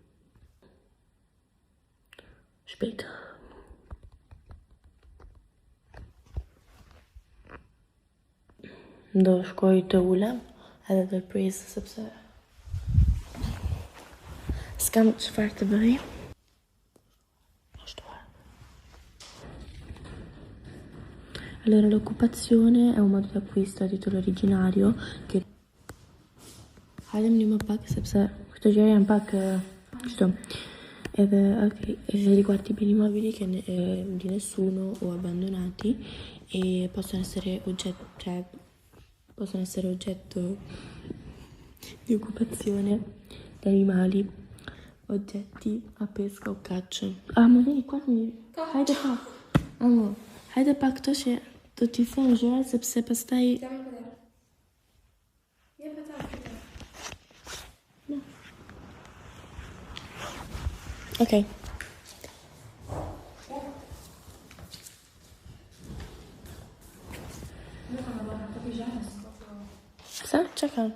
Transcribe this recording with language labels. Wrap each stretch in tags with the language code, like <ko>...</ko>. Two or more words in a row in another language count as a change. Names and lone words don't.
<sq>Shpejt. Do shkoj të ulem, edhe të prisë, sepse s'kam çfarë të bëj.</sq> <it>Allora, l'occupazione è un modo d'acquisto a titolo originario che...</it> <sq>Hajde më pak, sepse këto gjëra janë pak kështu. Edhe,</sq> <it>ok, riguardo i beni mobili che di nessuno o abbandonati e possono essere oggetto di occupazione di animali, oggetti a pesca o caccia. Ma vieni qua,</it> <sq>hajde pa. Amo, hajde pa këto që do t'i them gjëra sepse pastaj Okej. Sa? Çka kanë?</sq>